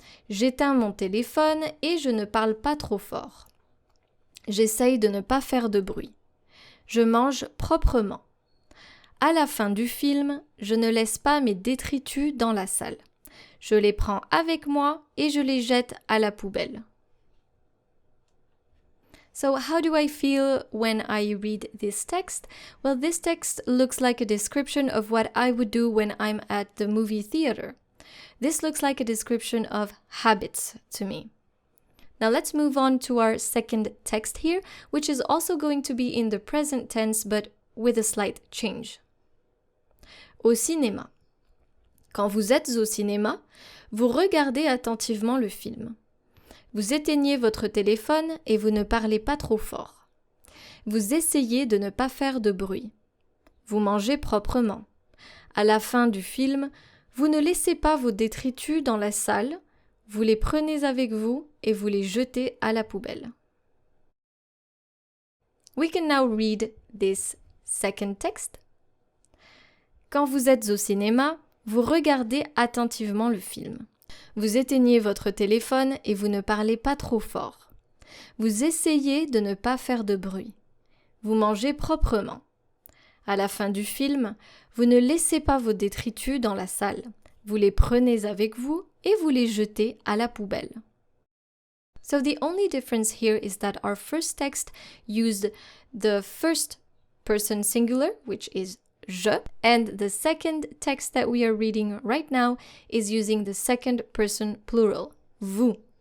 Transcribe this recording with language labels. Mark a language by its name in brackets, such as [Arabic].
[French] J'éteins mon téléphone et je ne parle pas trop fort. J'essaye de ne pas faire de bruit. Je mange proprement. À la fin du film, je ne laisse pas mes détritus dans la salle. Je les prends avec moi et je les jette à la poubelle. [English] So how do I feel when I read this text? Well, this text looks like a description of what I would do when I'm at the movie theater. This looks like a description of habits to me. Now let's move on to our second text here, which is also going to be in the present tense but with a slight change. [French] Au cinéma. Quand vous êtes au cinéma, vous regardez attentivement le film. Vous éteignez votre téléphone et vous ne parlez pas trop fort. Vous essayez de ne pas faire de bruit. Vous mangez proprement. À la fin du film, vous ne laissez pas vos détritus dans la salle, vous les prenez avec vous et vous les jetez à la poubelle. [English] We can now read this second text. [French] Quand vous êtes au cinéma, vous regardez attentivement le film. Vous éteignez votre téléphone et vous ne parlez pas trop fort. Vous essayez de ne pas faire de bruit. Vous mangez proprement. À la fin du film, vous ne laissez pas vos détritus dans la salle. Vous les prenez avec vous et vous les jetez à la poubelle. [English] So the only difference here is that our first text used the first person singular, which is je, and the second text that we are reading right now is using the second person plural, vous.